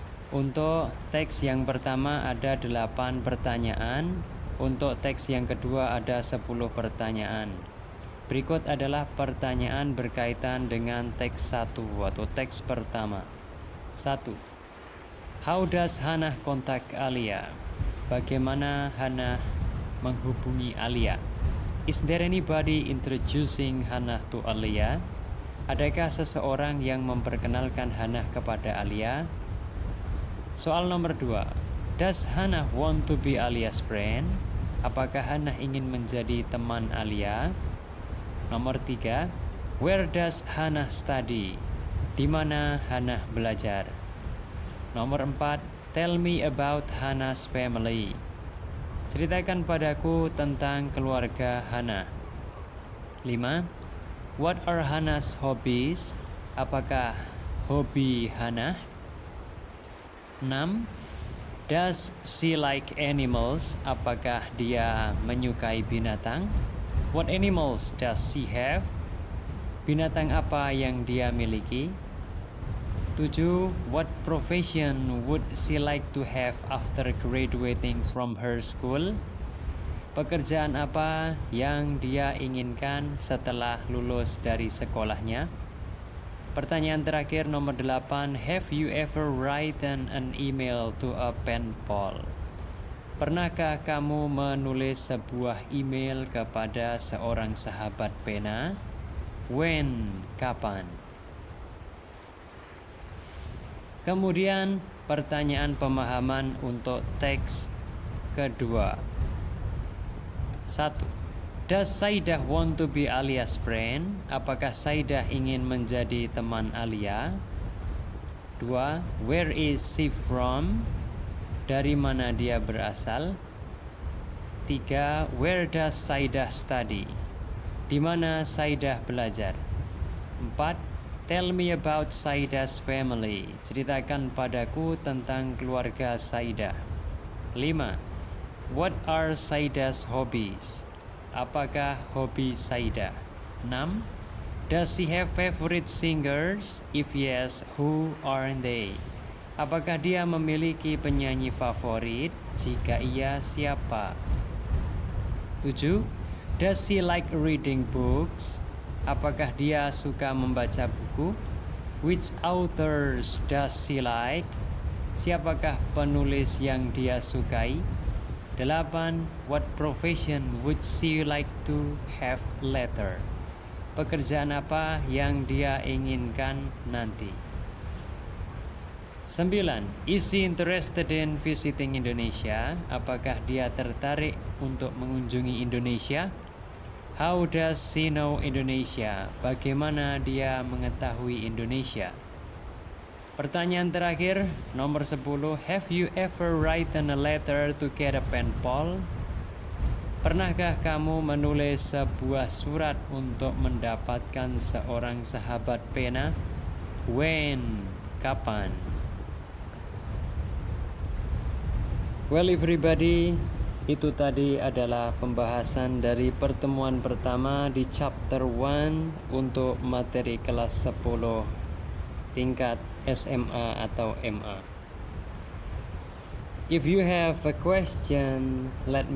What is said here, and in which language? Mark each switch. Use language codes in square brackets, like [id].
[id] Untuk teks yang pertama ada 8 pertanyaan, untuk teks yang kedua ada 10 pertanyaan. Berikut adalah pertanyaan berkaitan dengan teks 1 atau teks pertama. 1. [en] How does Hana contact Alia? [id] Bagaimana Hana menghubungi Alia? [en] Is there anybody introducing Hana to Alia? [id] Adakah seseorang yang memperkenalkan Hana kepada Alia? Soal nomor 2. [en] Does Hana want to be Alia's friend? [id] Apakah Hana ingin menjadi teman Alia? Nomor 3. [en] Where does Hana study? [id] Di mana Hana belajar? Nomor 4, [en] tell me about Hana's family. [id] Ceritakan padaku tentang keluarga Hana. 5, [en] what are Hana's hobbies? [id] Apakah hobi Hana? [en] 6, does she like animals? [id] Apakah dia menyukai binatang? [en] What animals does she have? [id] Binatang apa yang dia miliki? [en] 7. What profession would she like to have after graduating from her school? [id] Pekerjaan apa yang dia inginkan setelah lulus dari sekolahnya? Pertanyaan terakhir nomor 8. [en] Have you ever written an email to a pen pal? [id] Pernahkah kamu menulis sebuah email kepada seorang sahabat pena? [en] When? [id] Kapan? Kemudian pertanyaan pemahaman untuk teks kedua. 1. [en] Does Saidah want to be Alia's friend? [id] Apakah Saidah ingin menjadi teman Alia? [en] 2. Where is she from? [id] Dari mana dia berasal? [en] 3. Where does Saidah study? [id] Di mana Saidah belajar? [en] 4. Tell me about Saidah's family. [id] Ceritakan padaku tentang keluarga Saidah. [en] 5. What are Saidah's hobbies? [id] Apakah hobi Saidah? [en] 6. Does she have favorite singers? If yes, who are they? [id] Apakah dia memiliki penyanyi favorit? Jika iya, siapa? 7. [en] Does she like reading books? [id] Apakah dia suka membaca buku? [en] Which authors does she like? [id] Siapakah penulis yang dia sukai? 8. [en] What profession would she like to have later? [id] Pekerjaan apa yang dia inginkan nanti? 9. [en] Is she interested in visiting Indonesia? [id] Apakah dia tertarik untuk mengunjungi Indonesia? [en] How does she know Indonesia? [id] Bagaimana dia mengetahui Indonesia? Pertanyaan terakhir, nomor 10. [en] Have you ever written a letter to get a pen pal? [id] Pernahkah kamu menulis sebuah surat untuk mendapatkan seorang sahabat pena? [en] When? [id] Kapan? [en] Well everybody, [id] itu tadi adalah pembahasan dari pertemuan pertama di chapter 1 untuk materi kelas 10 tingkat SMA atau MA. [en] If you have a question, let me